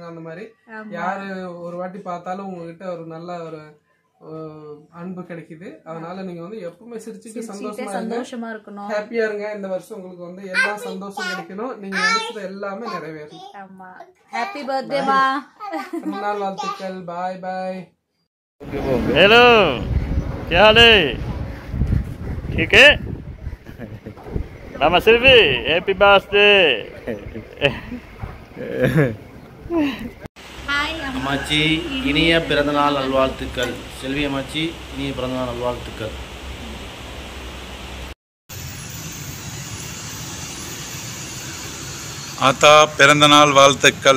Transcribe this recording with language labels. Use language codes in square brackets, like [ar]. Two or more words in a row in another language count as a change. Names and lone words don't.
[ta] அந்த மாதிரி யாரு ஒரு வாட்டி பார்த்தாலும் உங்ககிட்ட ஒரு நல்ல ஒரு அன்பு கிடைக்குது. அதனால நீங்க வந்து எப்பவுமே சிரிச்சுட்டு சந்தோஷமா இருக்கணும், ஹாப்பியா இருங்க. இந்த வருஷம் உங்களுக்கு வந்து எல்லா சந்தோஷம் கிடைக்கணும், நீங்க நினைச்சது எல்லாமே நிறைவேறும். ஆமா, [en] happy birthdayma. [ta] பிறந்த நாள் வாழ்த்துக்கள். [en] bye bye. [hi] हेलो, क्या हाल है? ठीक है? [en] मामा सेल्वी, happy birthday. [ta] அம்மாச்சி இனிய பிறந்தநாள் நல்வாழ்த்துக்கள். செல்வி அம்மாச்சி இனிய பிறந்தநாள் நல்வாழ்த்துக்கள். ஆத்தா பிறந்தநாள் வாழ்த்துக்கள்.